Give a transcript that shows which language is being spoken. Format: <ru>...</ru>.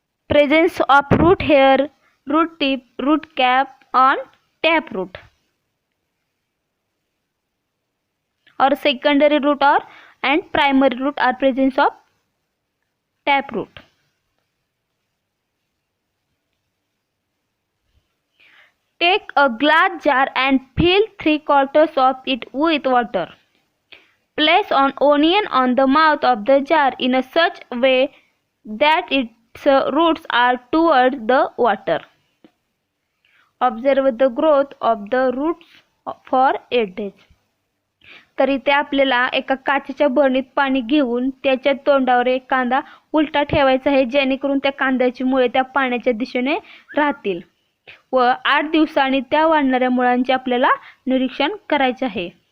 <en>Presence of root hair, root tip, root cap on tap root or secondary root and primary root are presence of tap root. Take a glass jar and fill 3/4 of it with water. Place an onion on the mouth of the jar in a such way that its roots are towards the water. Observe the growth of the roots for 8 days.</en> <mr>तर इथे आपल्याला एका काचेच्या बरणीत पाणी घेऊन त्याच्या तोंडावर एक कांदा उलटा ठेवायचा आहे, जेणेकरून त्या कांद्याची मुळे त्या पाण्याच्या दिशेने राहतील व 8 दिवसांनी त्या वाढणाऱ्या मुळांचे आपल्याला निरीक्षण करायचे आहे.</mr>